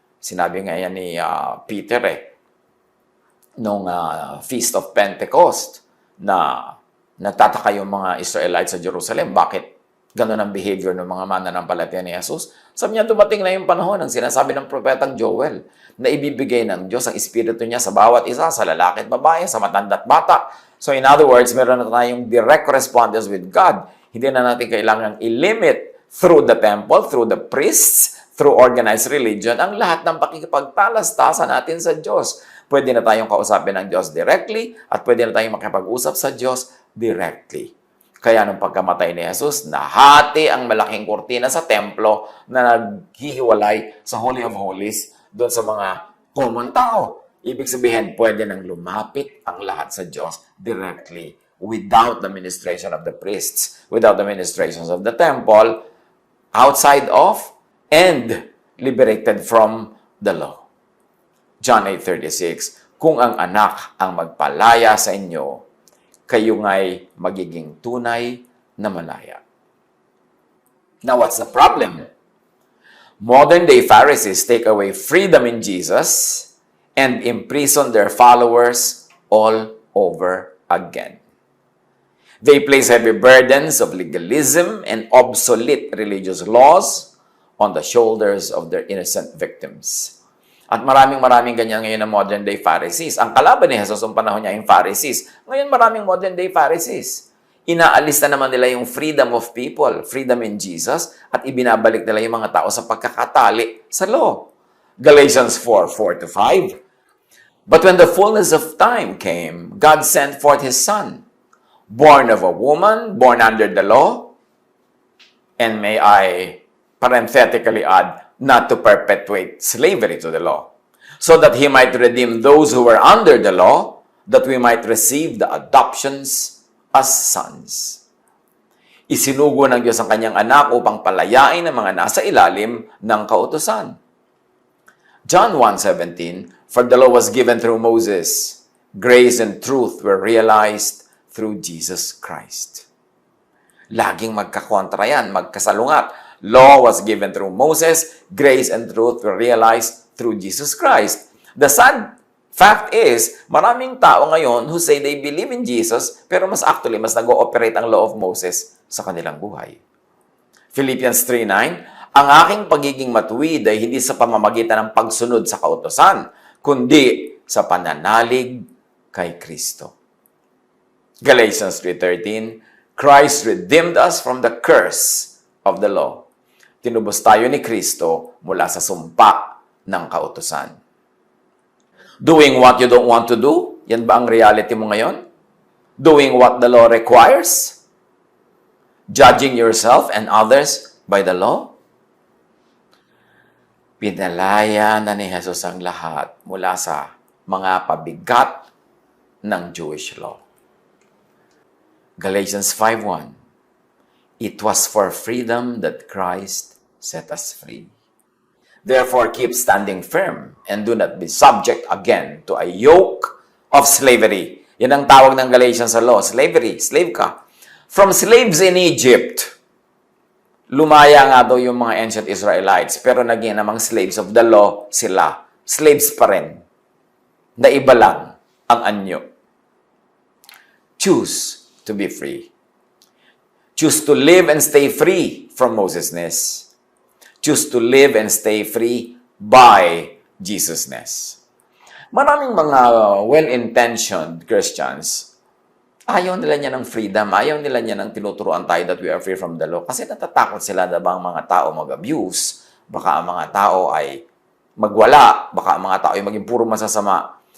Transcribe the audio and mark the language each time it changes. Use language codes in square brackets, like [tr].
[tl] Sinabi nga yan ni Peter nung Feast of Pentecost na nagtataka yung mga Israelites sa Jerusalem. Bakit ganun ang behavior ng mga mananampalataya ni Jesus? Sabi niya, dumating na yung panahon ng sinasabi ng propetang Joel na ibibigay ng Diyos ang Espiritu niya sa bawat isa, sa lalaki at babae, sa matanda at bata. [en] So in other words, [tl] meron na tayong [en] direct correspondence with God. [tl] Hindi na natin kailangang i-limit [en] through the temple, through the priests, through organized religion, [tl] ang lahat ng pakikipagtalastasan natin sa Diyos. Pwede na tayong kausapin ng Diyos directly at pwede na tayong makipag-usap sa Diyos directly. Kaya nung pagkamatay ni Jesus, nahati ang malaking kurtina sa templo na naghihiwalay sa Holy of Holies doon sa mga common tao. Ibig sabihin, pwede nang lumapit ang lahat sa Diyos [en] directly without the ministration of the priests, without the ministrations of the temple, outside of and liberated from the law. [tl] John 8:36, kung ang anak ang magpalaya sa inyo, kayo nga'y magiging tunay na malaya. [en] Now, what's the problem? Modern-day Pharisees take away freedom in Jesus and imprison their followers all over again. They place heavy burdens of legalism and obsolete religious laws on the shoulders of their innocent victims. [tl] At maraming ganyan ngayon ng modern-day Pharisees. Ang kalaban ni Jesus ang panahon niya yung Pharisees. Ngayon maraming modern-day Pharisees. Inaalis na naman nila yung [en] freedom of people, freedom in Jesus, [tl] at ibinabalik nila yung mga tao sa pagkakatali sa law. Galatians 4:4-5. [en] But when the fullness of time came, God sent forth His Son, born of a woman, born under the law, and may I parenthetically add, not to perpetuate slavery to the law, so that He might redeem those who were under the law, that we might receive the adoptions as sons. [tl] Isinugo ng Diyos ang kanyang anak upang palayain ang mga nasa ilalim ng kautusan. [en] John 1:17, for the law was given through Moses, grace and truth were realized through Jesus Christ. [tl] Laging magkakontra yan, magkasalungat. [en] Law was given through Moses, grace and truth were realized through Jesus Christ. The sad fact is, [tl] maraming tao ngayon [en] who say they believe in Jesus, [tl] pero mas nag-ooperate ang [en] law of Moses [tl] sa kanilang buhay. Philippians 3:9, ang aking pagiging matuwid ay hindi sa pamamagitan ng pagsunod sa kautusan, kundi sa pananalig kay Kristo. [en] Galatians 3:13, Christ redeemed us from the curse of the law. [tl] Tinubos tayo ni Kristo mula sa sumpa ng kautusan. [en] Doing what you don't want to do? [tl] Yan ba ang reality mo ngayon? [en] Doing what the law requires? Judging yourself and others by the law? [tl] Pinalaya na ni Jesus ang lahat mula sa mga pabigat ng Jewish law. [en] Galatians 5:1, it was for freedom that Christ set us free. Therefore, keep standing firm and do not be subject again to a yoke of slavery. [tl] Yan ang tawag ng Galatians sa law. Slavery. Slave ka. [en] From slaves in Egypt, [tl] lumaya nga daw yung mga ancient Israelites, pero naging namang [en] slaves of the law [tl] sila. Slaves pa rin. Na iba lang ang anyo. [en] Choose to be free. Choose to live and stay free from Mosesness. Choose to live and stay free by Jesusness. [tl] Maraming mga well-intentioned Christians, ayaw nila niya ng freedom, ayaw nila niya ng tinuturuan tayo [en] that we are free from the law [tl] kasi natatakot sila na bang mga tao mag-abuse, baka ang mga tao ay magwala, baka ang mga tao ay maging puro masasama.